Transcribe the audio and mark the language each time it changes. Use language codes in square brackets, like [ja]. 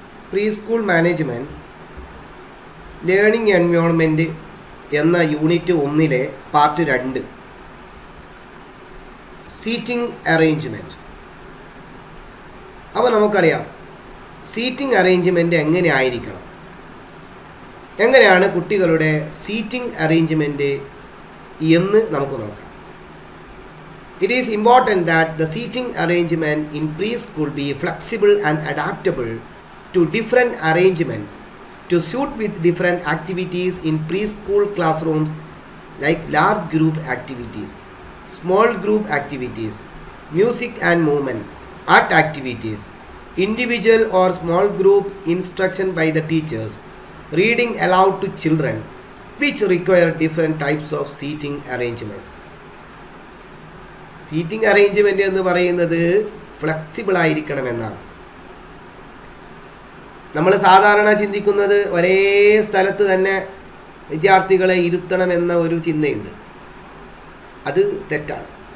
[en] Preschool management learning environment എന്ന unit 1 part 2 seating arrangement. [ml] അപ്പോൾ നമുക്കറിയാം സീറ്റിംഗ് അറേഞ്ച്മെൻറ്റ് എങ്ങനെ ആയിരിക്കണം, എങ്ങനെയാണ് കുട്ടികളുടെ സീറ്റിംഗ് അറേഞ്ച്മെൻറ്റ് എന്ന് നമുക്ക് നോക്കാം. [en] It is important that the seating arrangement in preschool be flexible and adaptable to different arrangements to suit with different activities in preschool classrooms like large group activities, small group activities, music and movement, art activities, individual or small group instruction by the teachers, reading aloud to children, which require different types of seating arrangements. [ml] Seating arrangement എന്ന് പറയുന്നത് flexible ആയിരിക്കണമെന്നാണ്. നമ്മൾ സാധാരണ ചിന്തിക്കുന്നത് ഒരേ സ്ഥലത്ത് തന്നെ വിദ്യാർത്ഥികളെ ഇരുത്തണമെന്ന ഒരു ചിന്തയുണ്ട്. അത് തെറ്റാണ്.